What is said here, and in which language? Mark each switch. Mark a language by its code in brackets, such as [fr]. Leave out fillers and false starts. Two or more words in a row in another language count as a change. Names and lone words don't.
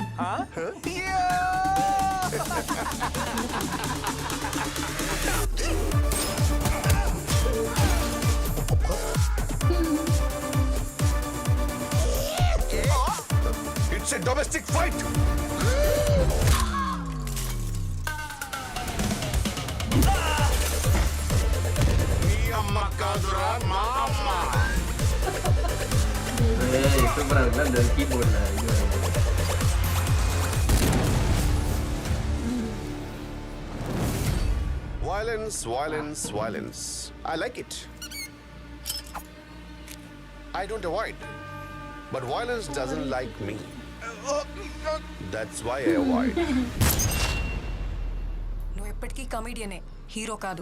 [en] It's a domestic fight. [te] నీ అమ్మ కాదురా మా అమ్మ. [ta] சூப்பரா இருக்குல்ல அந்த கீபோர்ட்ல இது வருது. [en] Violence, violence, violence. I like it. I don't avoid. But violence doesn't like me. That's why I avoid. [te] నువ్వు ఎప్పటికీ కమెడియనే, హీరో కాదు.